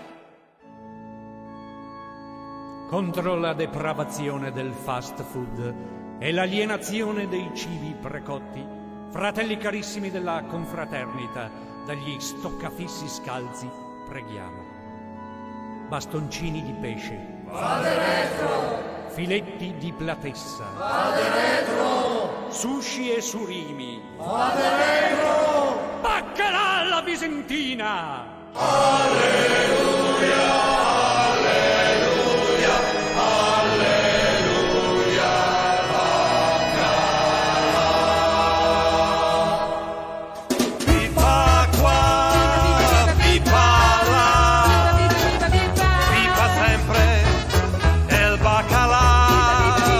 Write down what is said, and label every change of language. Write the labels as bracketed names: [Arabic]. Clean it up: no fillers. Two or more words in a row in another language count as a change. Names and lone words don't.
[Italian] Contro la depravazione del fast food e l'alienazione dei cibi precotti, fratelli carissimi della confraternita, dagli stoccafissi scalzi, preghiamo. Bastoncini di pesce. [Latin] Vade retro! [Italian] Filetti di platessa. [Latin] Vade retro! [Italian] Sushi e surimi. [Latin] Vade retro! [Italian] Baccalà alla visentina! Alleluia! Alleluia! Alleluia! [Venetian] Pipa qua, pipa là, pipa sempre il bacalà.